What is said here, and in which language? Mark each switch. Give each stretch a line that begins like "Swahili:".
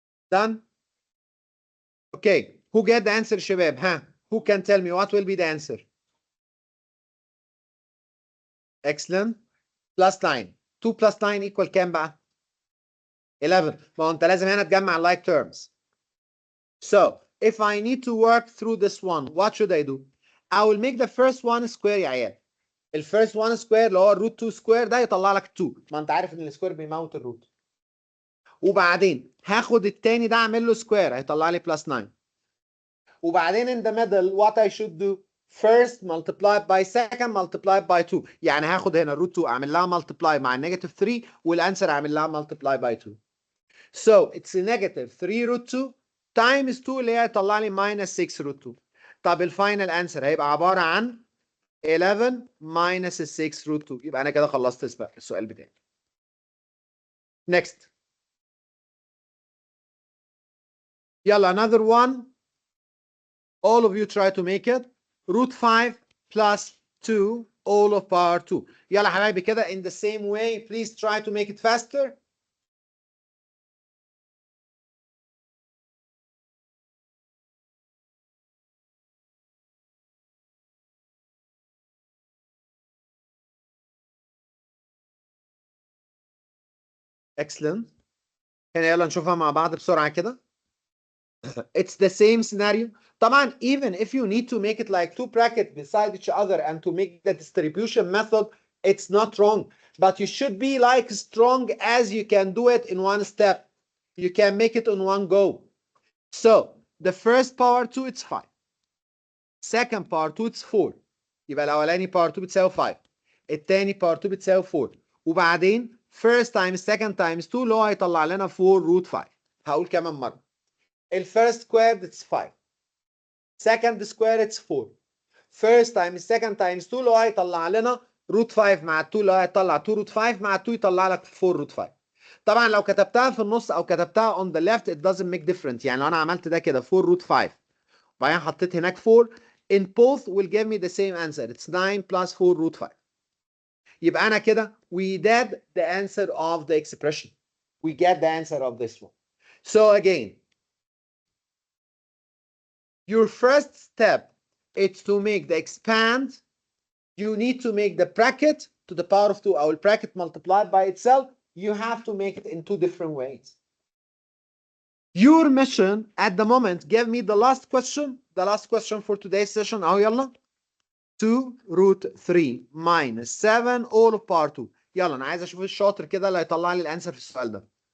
English: Done? Okay. Who get the answer شباب؟ ها? Who can tell me what will be the answer? excellent. plus 9 2 plus 9 equal كام بقى؟ 11.
Arabic: ما هو انت لازم هنا تجمع like terms.
English: So if I need to work through this one, what should I do? I will make the first one square
Arabic: يا عيال. الفيرست 1 سكوير اللي هو الروت 2 سكوير ده يطلع لك 2. ما انت عارف ان السكوير بيموت الروت. وبعدين هاخد التاني ده اعمل له سكوير هيطلع لي بلس 9.
English: وبعدين in the middle what I should do first multiplied by second multiplied by 2.
Arabic: يعني هاخد هنا الروت 2 اعمل لها multiply مع النيجاتيف 3 والانسر اعمل لها multiply by 2.
English: So it's negative 3 root 2 times 2
Arabic: اللي هي هيطلع لي
English: minus 6 root 2.
Arabic: طب الفاينل انسر هيبقى عباره عن 11 minus 6 root 2. يبقى انا كده خلصت السؤال بتاعي.
English: Next. يلا another one. All of you try to make it. Root 5 plus 2 all of power 2.
Arabic: يلا حبايبي كده
English: in the same way. Please try to make it faster.
Arabic: Excellent. هنا يلا نشوفها مع بعض بسرعة كده.
English: It's the same scenario. طبعا even if you need to make it like two brackets beside each other and to make the distribution method, it's not wrong. But you should be like strong as you can do it in one step. You can make it in one go. So the first power 2 it's 5. Second power 2 it's 4.
Arabic: يبقى الأولاني power 2 بتساوي 5. التاني power 2 بتساوي 4.
English: وبعدين first times second times 2
Arabic: اللي هو هيطلع لنا
English: 4 root 5.
Arabic: هقول كمان مرة.
English: الفيرست squared it's 5. second square it's 4. first times second times 2
Arabic: اللي هو هيطلع لنا root 5 مع 2 اللي هو هيطلع 2 root 5 مع 2 يطلع لك 4 root 5. طبعا لو كتبتها في النص او كتبتها
English: on the left it doesn't make difference.
Arabic: يعني لو انا عملت ده كده 4 root 5 وبعدين حطيت هناك 4
English: in both will give me the same answer. It's 9 plus 4 root 5.
Arabic: يبقى انا كده
English: we did the answer of the expression. We get the answer of this one. So again, your first step is to make the expand. You need to make the bracket to the power of 2 or bracket multiplied by itself. You have to make it in two different ways. Your mission at the moment, give me the last question. The last question for today's session. أهو يلا. 2 root 3 minus 7 all of power 2.
Arabic: يلا أنا عايز أشوف الشاطر كده اللي هيطلع لي الأنسر في السؤال ده.